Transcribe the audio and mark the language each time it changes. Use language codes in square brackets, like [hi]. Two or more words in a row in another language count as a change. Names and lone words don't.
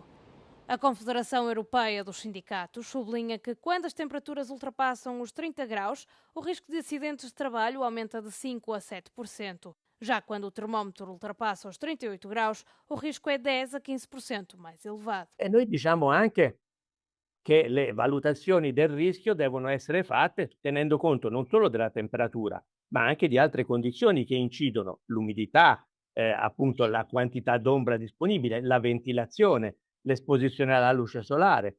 [pt] A Confederação Europeia dos Sindicatos sublinha que, quando as temperaturas ultrapassam os 30 graus, o risco de acidentes de trabalho aumenta de 5% a 7%. Já quando o termómetro ultrapassa os 38 graus, o risco é 10% a 15% mais elevado. [it] E noi diciamo anche che le valutazioni del rischio devono essere fatte tenendo conto non solo della temperatura, ma anche di altre condizioni che incidono: l'umidità, appunto la quantità d'ombra disponibile, la ventilazione, l'esposizione alla luce solare.